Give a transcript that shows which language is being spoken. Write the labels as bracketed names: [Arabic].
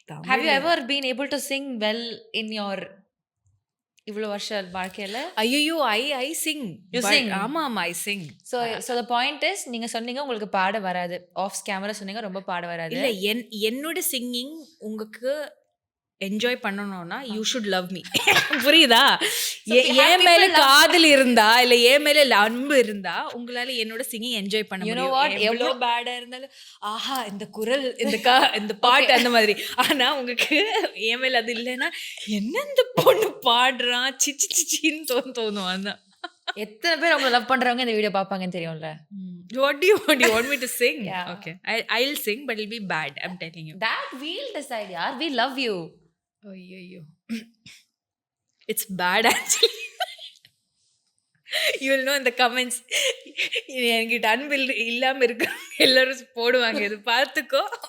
[English] Have you ever been able to sing well in your [Tamil] இவ்வளவு வருஷம் வாழ்க்கையில? [English] ஐயோ I sing. You sing? ஆமா I sing. So the point is, [Tamil] நீங்க சொன்னீங்க உங்களுக்கு பாட வராது, ஆஃப் கேமரா சொன்னீங்க ரொம்ப பாட வராது. இல்ல, என்னோட சிங்கிங் உங்களுக்கு என்ஜாய் பண்ணணும்னா [English] You should love me. [Tamil] புரியுதா? என் மேல காதல் இருந்தா இல்ல என் மேல அன்பு இருந்தா உங்களால என்னோட சிங்கிங் என்ஜாய் பண்ண முடியும். எவ்வளோ பேடா இருந்தாலும் ஆஹா இந்த குரல் இந்த பாட்டு அந்த மாதிரி. ஆனா உங்களுக்கு என் மேல அது இல்லைன்னா என்ன இந்த பொண்ணு பாடுறான் சிச்சி சிச்சின்னு தோணும். அதான். எத்தனை பேர் உங்களை லவ் பண்றவங்க இந்த வீடியோ பார்ப்பாங்கன்னு தெரியும்ல. [English] What do you want me to sing? Yeah. Okay, I'll sing but it'll be bad, I'm telling you. That we'll decide, yaar. We love you. [Tamil] ஐயோ [English] it's bad actually. You will know in the comments. [Tamil] என்கிட்ட அன்பு இல்லாம இருக்க எல்லாரும் போடுவாங்க, இது பார்த்துக்கோ.